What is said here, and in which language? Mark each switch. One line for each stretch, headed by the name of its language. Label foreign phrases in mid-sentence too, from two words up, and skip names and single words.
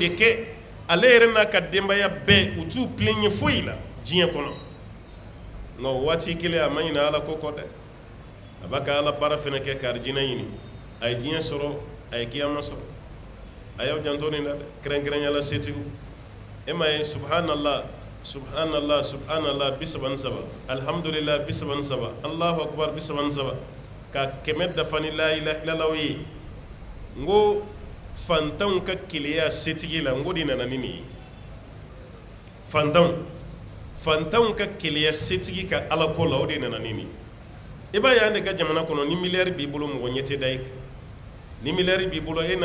Bambara: de kɛ ale yɛrɛ n'a ka denbaya bɛɛ u t'u tilenɲɛ foyi la diɲɛ kɔnɔ nka o waati kelen a ma ɲinɛ ala ko kɔ dɛ a b'a ka ala baara fɛnɛ kɛ ka arijinɛ ɲini a ye diɲɛ sɔrɔ a ye kiyama sɔrɔ a y'aw janto nin na dɛ kɛrɛnkɛrɛnyala setigiw e ma ye
Arabic: سبحان الله سبحان الله سبحان الله
Bambara: 33 alhamdulillah 33
Arabic: الله أكبر
Bambara: 33 ka kɛmɛ dafa ni
Arabic: لا إله إلا الله
Bambara: ye n ko fantanw ka keleya setigi la n ko de nana ni nin ye fantanw ka keleya setigi ka alako la o de nana ni nin ye i b'a ye an de ka jamana kɔnɔ ni miliyari b'i bolo mɔgɔ ɲɛ tɛ da i kan ni miliyari b'i bolo e